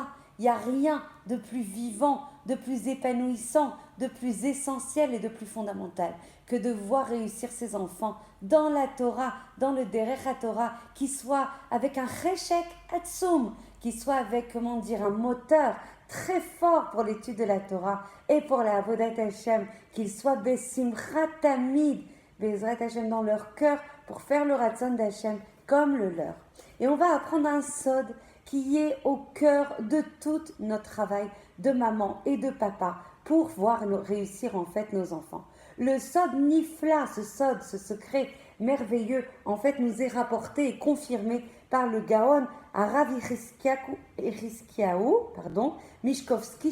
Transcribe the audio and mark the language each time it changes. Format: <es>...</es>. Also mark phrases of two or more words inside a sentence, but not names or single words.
<fr>Il n'y a rien de plus vivant, de plus épanouissant, de plus essentiel et de plus fondamental que de voir réussir ses enfants dans la Torah, dans le</fr> <he>דרך התורה,</he> <fr>qui soit avec un</fr> <he>חשק עצום,</he> <fr>qui soit avec, un moteur très fort pour l'étude de la Torah et pour la</fr> <he>עבודת השם,</he> <fr>qu'ils soient</fr> <he>בשמחה תמיד בעזרת השם</he> <fr>dans leur cœur pour faire le ratzon d'Hashem comme le leur. Et on va apprendre un sod qui est au cœur de tout notre travail de maman et de papa pour voir réussir en fait nos enfants. Le</fr> <he>סוד נפלא,</he> <fr>ce sod, ce secret merveilleux, en fait nous est rapporté et confirmé par le Gaon Arav Mishkovski</fr>